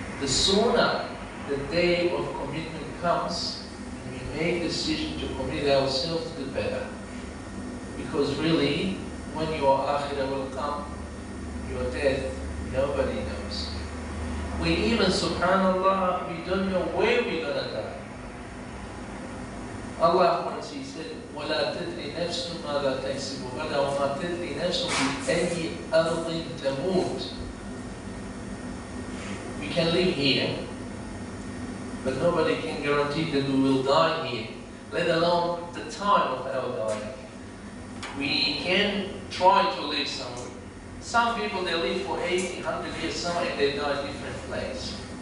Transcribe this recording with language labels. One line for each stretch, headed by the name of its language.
English: The sooner the day of commitment comes, and we make a decision to commit ourselves, the better. Because really, when your akhirah will come, your death, nobody knows. We even, subhanallah, we don't know where we're going to die. Allah once He said,
Arabic: وَلَا تَدْرِ نَفْسٌ مَاذَا تَكْسِبُ غَدًا وَمَا تَدْرِ نَفْسٌ بِأَيِّ أَرْضٍ تَمُوتُ.
English: We can live here, but nobody can guarantee that we will die here, let alone the time of our dying. We can try to live somewhere. Some people, they live for 80, 100 years somewhere and they die in a different place.